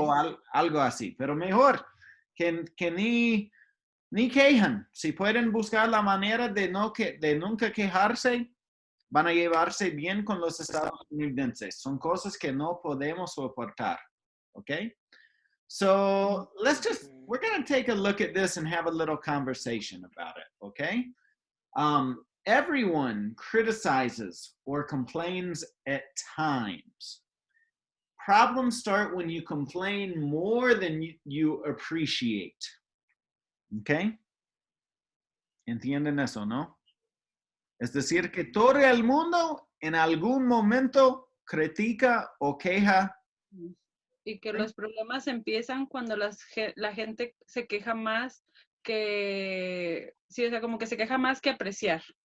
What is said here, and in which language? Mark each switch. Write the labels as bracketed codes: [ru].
[es] O algo así, pero mejor que ni quejan. Si pueden buscar la manera de nunca quejarse, van a llevarse bien con los estadounidenses. Son cosas que no podemos soportar, ¿ok? [en] So we're going to take a look at this and have a little conversation about it, okay? Everyone criticizes or complains at times. Problems start when you complain more than you appreciate. [es] ¿Ok? ¿Entienden eso, no? Es decir, que todo el mundo en algún momento critica o queja. Y que los problemas empiezan cuando la gente se queja más que, sí, o sea, como que se queja más que apreciar.